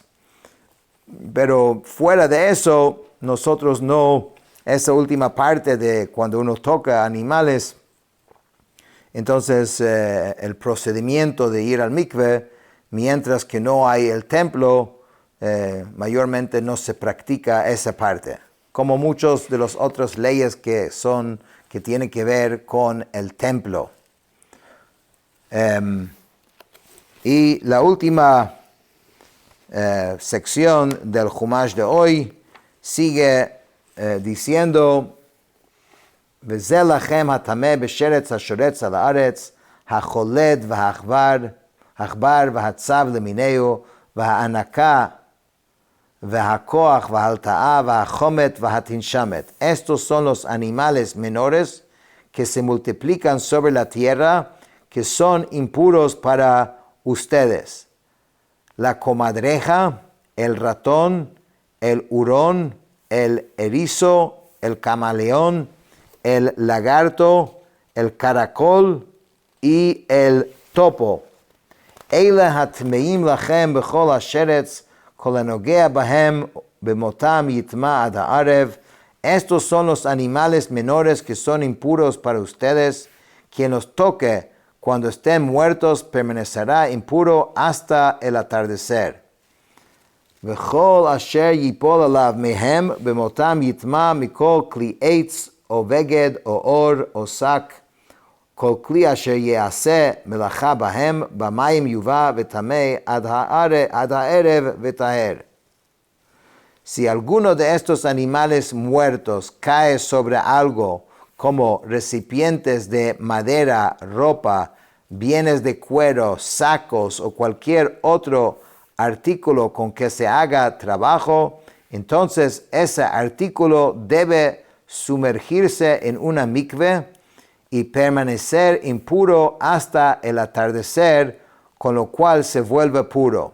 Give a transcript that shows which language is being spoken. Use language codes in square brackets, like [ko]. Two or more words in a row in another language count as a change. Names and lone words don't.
[es] Pero fuera de eso, nosotros no, esa última parte de cuando uno toca animales, entonces el procedimiento de ir al mikve, mientras que no hay el templo, mayormente no se practica esa parte, como muchos de las otras leyes que tienen que ver con el templo. Y la última sección del Chumash de hoy sigue diciendo: [he] וזה לכם הטמא בשרץ השורץ על הארץ, החולד והעכבר והצב למיניהו, והענקה והכוח וההלטאה והחומת והתנשמת. [es] Estos son los animales menores que se multiplican sobre la tierra, que son impuros para ustedes. La comadreja, el ratón, el hurón, el erizo, el camaleón, el lagarto, el caracol y el topo. [he] אלה הטמאים לכם בכל השרץ, כל הנוגע בהם במותם יטמע עד הערב. [es] Estos son los animales menores que son impuros para ustedes. Quien los toque cuando estén muertos permanecerá impuro hasta el atardecer. [he] וכל אשר ייפול עליו מהם במותם יטמע מכל כלי עץ או בגד או אור או שק, כל כלי אשר יעשה מלאכה בהם במים יובא וטמא עד הערב וטהר. [es] Si alguno de estos animales muertos cae sobre algo como recipientes de madera, ropa, bienes de cuero, sacos o cualquier otro artículo con que se haga trabajo, entonces ese artículo debe sumergirse en una mikve y permanecer impuro hasta el atardecer, con lo cual se vuelve puro.